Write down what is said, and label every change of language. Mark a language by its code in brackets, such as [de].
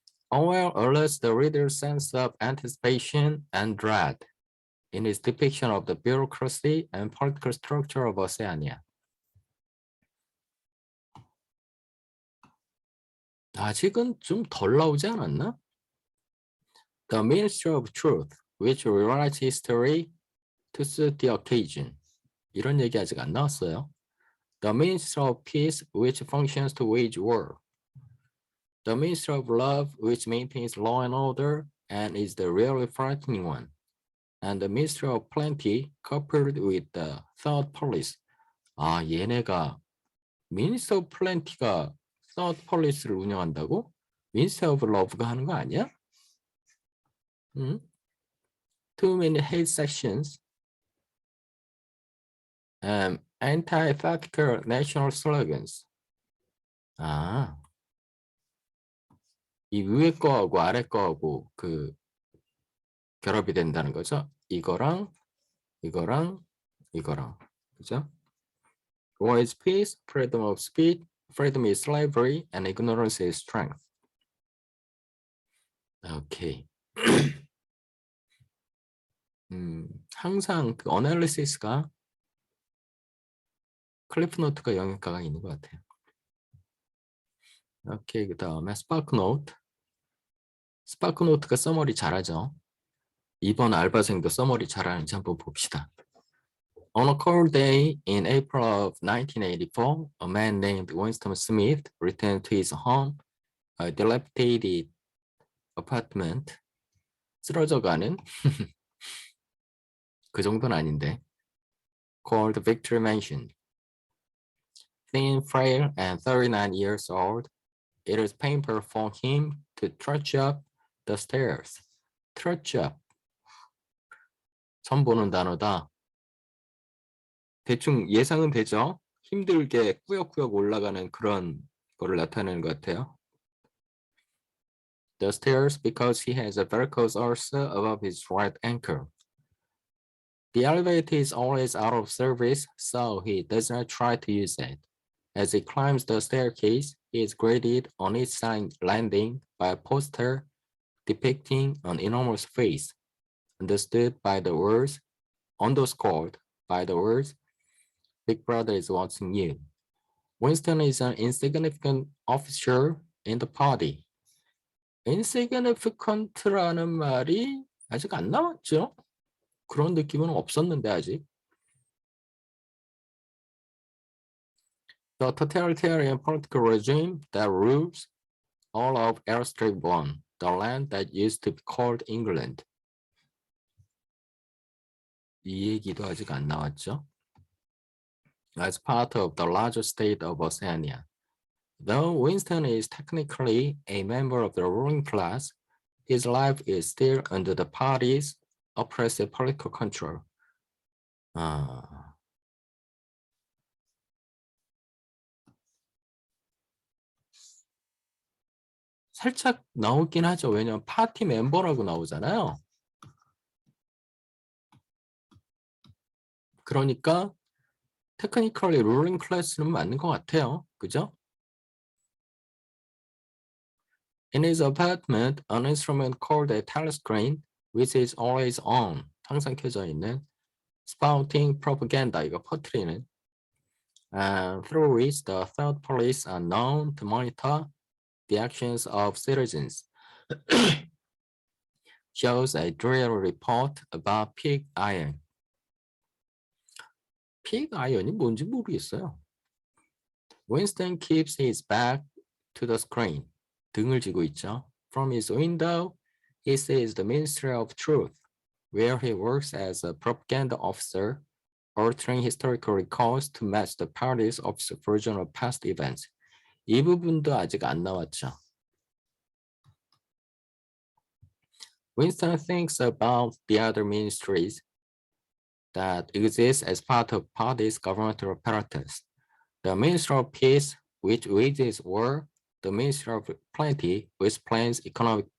[en] Orwell alerts the reader's sense of anticipation and dread in his depiction of the bureaucracy and political structure of Oceania. [ko] 아직은 좀 덜 나오지 않았나? [en] The Ministry of Truth, which rewrites history to suit the occasion. [ko] 이런 얘기 아직 안 나왔어요. [en] The Ministry of Peace, which functions to wage war. The Ministry of Love, which maintains law and order and is the really frightening one. And the Ministry of Plenty, coupled with the Third Police. [ko] 아, 얘네가 Ministry of Plenty가 Third Police를 운영한다고? Ministry of Love가 하는 거 아니야? [en] Too many hate sections. Antithetical national slogans. [ko] 아, 이 위에 거하고 아래 거하고 그 결합이 된다는 거죠. 이거랑 그죠? [en] War is peace, freedom of speech, freedom is slavery, and ignorance is strength. [ko] 오케이. 항상 그 어널리시스가 클리프 노트가 영향가가 있는 것 같아요. 오케이, 그 다음에 스파크 노트. 스파크 노트가 서머리 잘하죠. 이번 알바생도 서머리 잘하는지 한번 봅시다. [en] On a cold day in April of 1984, a man named Winston Smith returned to his home, a dilapidated apartment. [ko] 쓰러져가는 그 정도는 아닌데. [en] Called Victory Mansion. Thin, frail, and 39 years old, it is painful for him to trudge up the stairs. [ko] Trudge up. 처음 보는 단어다. 대충 예상은 되죠? 힘들게 꾸역꾸역 올라가는 그런 거를 나타내는 것 같아요. [en] The stairs because he has a varicose ulcer above his right ankle. The elevator is always out of service, so he does not try to use it. As he climbs the staircase, he is greeted on each side landing by a poster depicting an enormous face, understood by the words, underscored by the words, Big Brother is watching you. Winston is an insignificant officer in the party. [ko] insignificant라는 말이 아직 안 나왔죠? 그런 느낌은 없었는데 아직. [en] The totalitarian political regime that rules all of Airstrip 1, the land that used to be called England. [ko] 이 얘기도 아직 안 나왔죠? [en] As part of the larger state of Oceania. Though Winston is technically a member of the ruling class, his life is still under the party's oppressive political control. [ko] 살짝 나오긴 하죠. 왜냐면 파티 멤버라고 나오잖아요. 그러니까 [en] technically ruling class [ko] 는 맞는 것 같아요. 그죠? [en] In his apartment, an instrument called a telescreen, which is always on, [ko] 항상 켜져 있는, [en] spouting propaganda, [ko] 이거 퍼뜨리는, [en] through which the third police are known to monitor the actions of citizens, shows a drill report about pig iron. [ko] pig iron이 뭔지 모르겠어요. [en] Winston keeps his back to the screen. [ko] 등을 지고 있죠. [en] From his window, he sees the Ministry of Truth, where he works as a propaganda officer, altering historical records to match the party's official version of past events. [ko] 이 부분도 아직 안 나왔죠. [en] Winston thinks about the other ministries that exist as part of party's governmental apparatus. The Ministry of Peace, which wages war, the Ministry of Plenty, which plans economic